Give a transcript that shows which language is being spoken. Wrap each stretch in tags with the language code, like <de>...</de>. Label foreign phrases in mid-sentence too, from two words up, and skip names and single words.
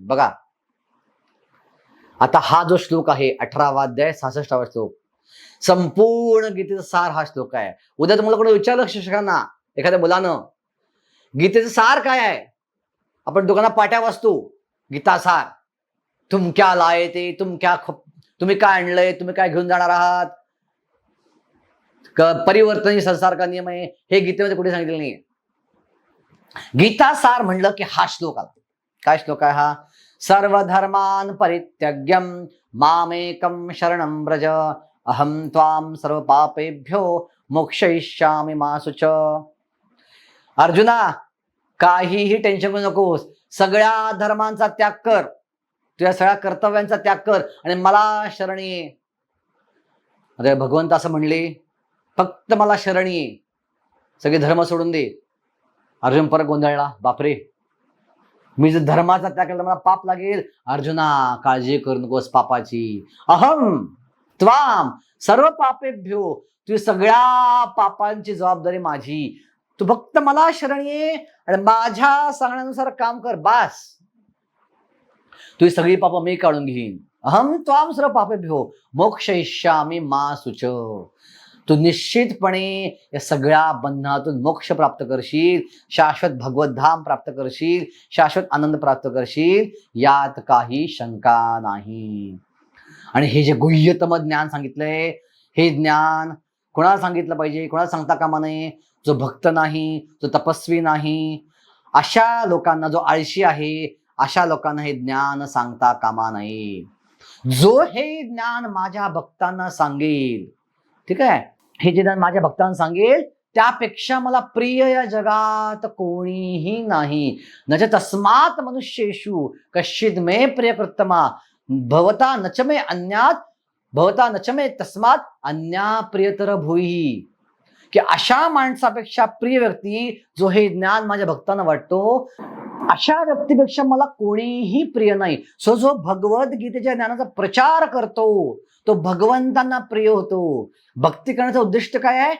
<mr>बघा, आता हा जो श्लोक आहे 18वा अध्याय 66वा श्लोक, संपूर्ण गीतेचा सार हा श्लोक आहे. उद्या तुम्हाला कोणी विचारलं शिक्षकांना, एखाद्या मुलानं गीतेचं सार काय आहे, आपण दुकानात पाट्या वाचतो गीता सार,</mr> <hi>तुम क्या लाये</hi> <mr>ते, तुम्ही काय आणलंय, तुम्ही काय घेऊन जाणार आहात,</mr> <hi>परिवर्तन संसार का नियम</hi> <mr>आहे, हे गीतेमध्ये कुठे सांगितलेलं नाहीये. गीता सार म्हणलं की हा श्लोक आला. काय श्लोक आहे हा?</mr> <sa>सर्वधर्मान परित्यज्यम मामेकम शरणं व्रज अहम त्वाम सर्व पापेभ्यो मोक्षयिष्यामि मा शुच.</sa> <mr>अर्जुना, काहीही टेन्शन घेऊ नकोस. सगळ्या धर्मांचा त्याग कर, तुझ्या सगळ्या कर्तव्यांचा त्याग कर आणि मला शरण ये. अरे भगवंत असं म्हणले, फक्त मला शरण ये, सगळे धर्म सोडून दे. अर्जुन परत गोंधळला. बापरे, मी जर धर्माचा त्याग केला मला पाप लागेल. अर्जुना, काळजी करू नकोस पापाची.</mr> <sa>अहम त्वाम सर्व पापेभ्यो,</sa> <mr>तुझी सगळ्या पापांची जबाबदारी माझी. तू फक्त मला शरण ये आणि माझ्या सांगण्यानुसार काम कर, बास. तुझी सगळी पाप मी काढून घेईन.</mr> <sa>अहम त्वाम सर्व पापेभ्यो मोक्षयिष्यामि मा शुच.</sa> <mr>तू निश्चितपणे या सगळ्या बंधनातून मोक्ष प्राप्त करशील, शाश्वत भगवत धाम प्राप्त करशील, शाश्वत आनंद प्राप्त करशील, यात काही शंका नाही. आणि हे जे गुह्यतम ज्ञान सांगितलंय, हे ज्ञान कोणाला सांगितलं पाहिजे? कोणाला सांगता कामा नये. जो भक्त नाही, जो तपस्वी नाही, अशा लोकांना, जो आळशी आहे, अशा लोकांना हे ज्ञान सांगता कामा नये. जो हे ज्ञान माझ्या भक्तांना सांगेल, ठीक आहे, हे जे ज्ञान माझ्या भक्तांना सांगेल, त्यापेक्षा मला प्रिय या जगात कोणीही नाही.</mr> <sa>न च तस्मात् मनुष्येषु कश्चित् मे प्रियकृत्तमा भवता नच मे अन्यात भवता नच मे तस्मात् अन्या प्रियतर भूयी.</sa> <mr>की अशा माणसापेक्षा प्रिय व्यक्ती जो हे ज्ञान माझ्या भक्तांना वाटतो, अशा व्यक्तीपेक्षा मला कोणीही प्रिय नाही. सो जो भगवद्गीतेच्या ज्ञानाचा प्रचार करतो तो भगवंतांना प्रिय होतो. भक्ती करण्याचं उद्दिष्ट काय आहे?</mr>